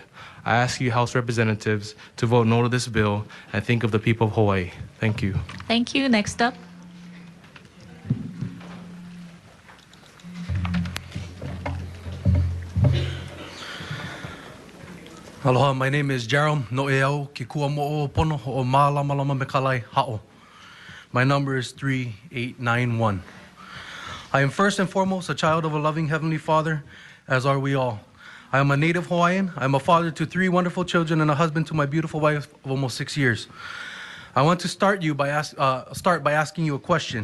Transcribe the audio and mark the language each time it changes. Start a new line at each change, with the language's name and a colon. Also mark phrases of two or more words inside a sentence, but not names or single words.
English: I ask you, House representatives, to vote no to this bill and think of the people of Hawaii. Thank you. Thank you. Next up. Aloha, my name is Jerome Noeau Kikua Mo'o Pono o Malama Mekalai Ha'o. My number is 3891. I am first and foremost a child of a loving Heavenly Father, as are we all. I am a native Hawaiian. I am a father to 3 wonderful children and a husband to my beautiful wife of almost 6 years. I want to start by asking you a question.